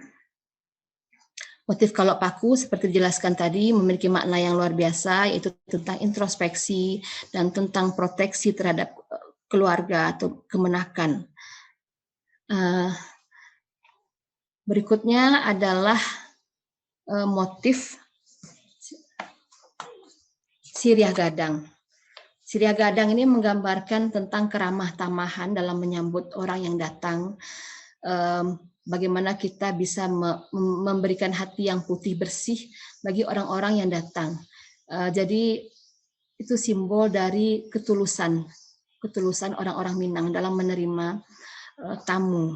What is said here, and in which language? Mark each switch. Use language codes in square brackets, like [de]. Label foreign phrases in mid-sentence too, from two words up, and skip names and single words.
[id] Motif kalau paku seperti dijelaskan tadi memiliki makna yang luar biasa, yaitu tentang introspeksi dan tentang proteksi terhadap keluarga atau kemenakan. Berikutnya adalah motif siriah gadang. Siriah gadang ini menggambarkan tentang keramah tamahan dalam menyambut orang yang datang. Bagaimana kita bisa memberikan hati yang putih bersih bagi orang-orang yang datang. Jadi itu simbol dari ketulusan orang-orang Minang dalam menerima tamu.